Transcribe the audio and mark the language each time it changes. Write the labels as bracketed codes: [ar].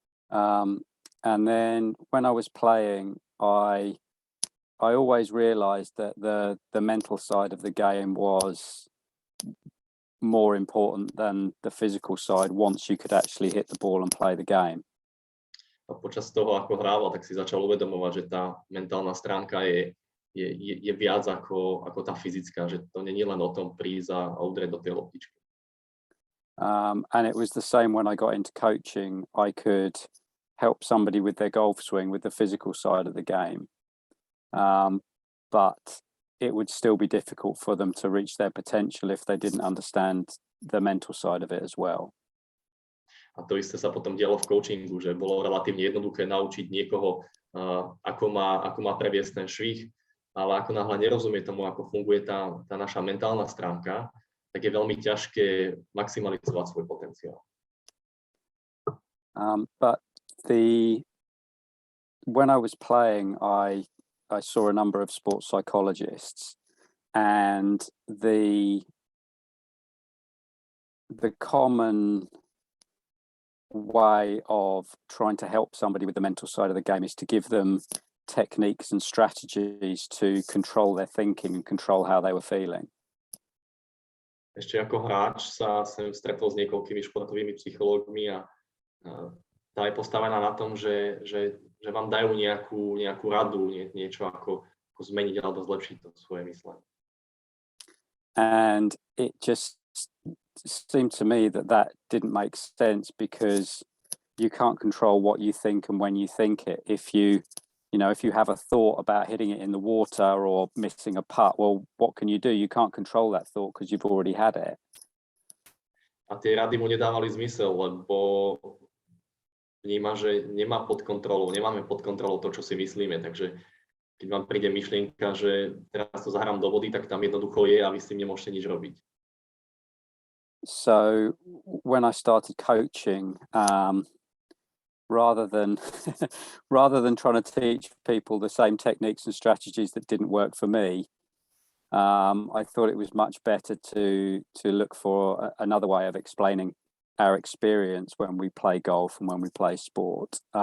[en] And then when I was playing, I always realized that the mental side of the game was more important than the physical side once you could actually hit the ball and play the game. [sk] A počas toho, ako hrával, tak si začal uvedomovať, že tá mentálna stránka je viac ako tá fyzická, že to nie je len o tom prísť a udrieť do tej loptičky. [en] And it was the same when I got into coaching. I could help somebody with their golf swing with the physical side of the game. But it would still be difficult for them to reach their potential if they didn't understand the mental side of it as well. [sk] A to isté sa potom dialo v coachingu, že bolo relatívne jednoduché naučiť niekoho, ako má previesť ten švih, ale ako náhle nerozumie tomu, ako funguje tá naša mentálna stránka, tak je veľmi ťažké maximalizovať svoj potenciál. [en] But when I was playing, I saw a number of sports psychologists, and the common way of trying to help somebody with the mental side of the game is to give them techniques and strategies to control their thinking and control how they were feeling. [sk] Ešte ako hráč sa som stretol s niekoľkými športovými psychológmi a tá je postavená na tom, že vám dajú nejakú radu, niečo ako zmeniť alebo zlepšiť to svoje myslenie. [en] And it just seemed to me that that didn't make sense, because you can't control what you think and when you think it. If you have a thought about hitting it in the water or missing a putt, well, what can you do? You can't control that thought because you've already had it. [sk] A tie rady mu nedávali zmysel, lebo vníma, že nemáme pod kontrolou to, čo si myslíme. Takže keď vám príde myšlienka, že teraz to zahrám do vody, tak tam jednoducho je a vy s tým nemôžete nič robiť. [en] So when I started coaching, rather than trying to teach people the same techniques and strategies that didn't work for me, I thought it was much better to look for another way of explaining our experience when we play golf and when we play sport.